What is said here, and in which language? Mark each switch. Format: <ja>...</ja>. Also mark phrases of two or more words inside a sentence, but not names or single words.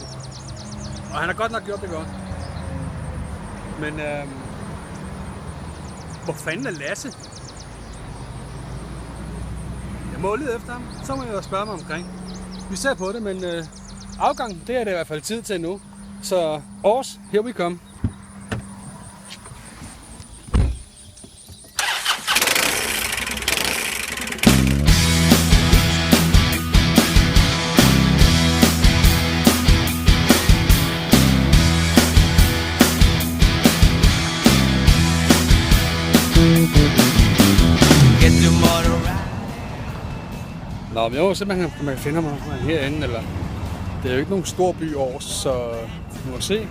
<da>Og han har godt nok gjort det godt. Men hvor fanden er Lasse? Jeg må lede efter ham. Så må jeg jo spørge mig omkring. Vi ser på det, men afgangen, det er det i hvert fald tid til nu. Så Aarhus,</da> <en>here we come.</en> <da>Nå, men jo, simpelthen man kan finde mig herinde, eller det er jo ikke nogen stor by Aarhus, så vi må se.</da>